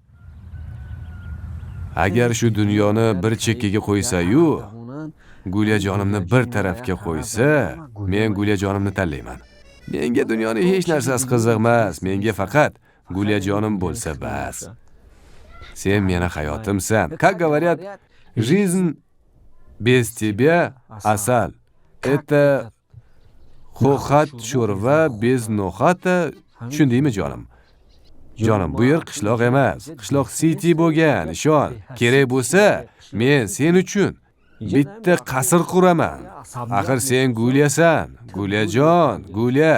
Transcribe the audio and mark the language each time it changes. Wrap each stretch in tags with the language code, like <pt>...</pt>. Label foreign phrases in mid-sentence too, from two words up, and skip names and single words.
<uz>Agar shu dunyoni bir chekkaga qo'ysa-yu, Gulyajonimni bir tarafga qo'ysa, men Gulyajonimni tanlayman. Menga dunyoning hech narsasi qiziq emas. Menga faqat Gulyajonim bo'lsa bas. Sen meni hayotimsan.</uz> <ru>Как говорят, жизнь без тебя asal. Это</ru> <uz>xo'xat sho'rva</uz> <ru>bez no'xata.</ru> <uz>Tushundingmi jonim? Jonim, bu yer qishloq emas, qishloq city bo'lgan, ishon. Kerak bo'lsa, men sen uchun bitta qasr quraman. Axir sen Gulyasan, Gulyajon, Gulya.</uz>